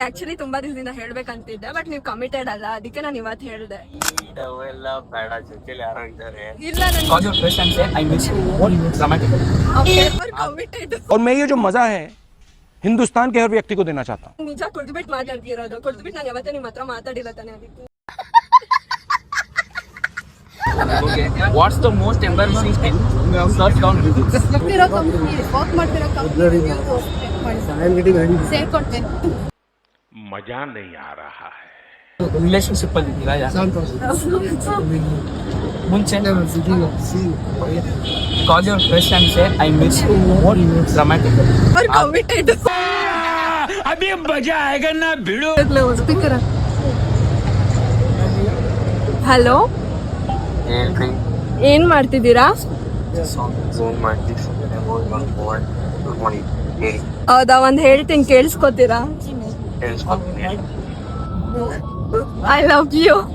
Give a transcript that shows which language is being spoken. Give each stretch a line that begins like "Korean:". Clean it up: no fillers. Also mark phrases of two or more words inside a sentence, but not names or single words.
Kannada: ಆಕ್ಚುಲಿ ತುಂಬಾ ದಿನದಿಂದ ಹೇಳ್ಬೇಕಂತಿದ್ದೆ, ಬಟ್ ನೀವು ಕಮಿಟೆಡ್ ಅಲ್ಲ, ಅದಕ್ಕೆ ನಾನು ಇವತ್ತು ಹೇಳ್ದೆ. ಇಲ್ಲ ಕಮಿಟೆಡ್.
Hindi: और मैं ये जो मजा है हिंदुस्तान के हर व्यक्ति को देना चाहता हूँ.
Kannada: ನಿಜ ಕುಡ್ದ್ಬಿಟ್ಟು ಮಾತಾಡ್ತಿರೋದು, ಕುಡ್ದ್ಬಿಟ್ಟು ನಾನು ಯಾವತ್ತೂ ನಿಮ್ಮ ಹತ್ರ ಮಾತಾಡಿಲ್ಲ ತಾನೆ, ಅದಕ್ಕೆ.
English: Okay. What's the most embarrassing thing you have searched down Google?
Hindi: मजा नहीं आ रहा है.
Kannada: ರಿಲೇಶನ್ಶಿಪ್ ಅಲ್ಲಿ ಇದ್ದೀರಾ?
English: ಮುಂಚೆ call your friends and say I miss you more dramatic.
Kannada: ಕಮಿಟೆಡ್.
Hindi: अभी मजा आएगा ना भिड़ो.
Kannada: ಹಲೋ, ಏನ್ ಮಾಡ್ತಿದ್ದೀರಾ? ಹೌದಾ, ಒಂದ್ ಹೇಳ್ತೀನಿ ಕೇಳಿಸ್ಕೊತೀರಾ?
English: I love you.